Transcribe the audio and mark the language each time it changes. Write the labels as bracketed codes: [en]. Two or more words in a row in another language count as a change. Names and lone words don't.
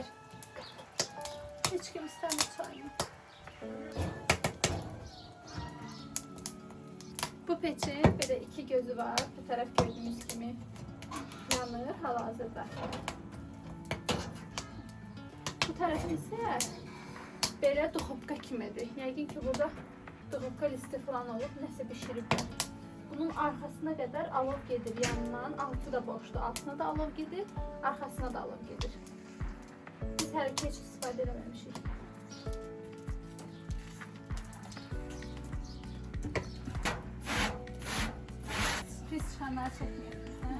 [az] Heç kim istəmir çayını. Bu peçin böyle iki gözü var. [tr] Bu taraf gördüğünüz gibi yanır hal-hazırda. Bu tarafı ise böyle duxovka kimidir. [az] Yəqin ki burada duxovka listi falan olub, nəsə bişiriblər. Bunun arxasına qədər alov gedir yanından. Altı da boşdur. Altına da alov gedir, arxasına da alov gedir. Biz hələ ki heç istifadə eləməmişik. Pis çıxanları çəkməyəcək, hə?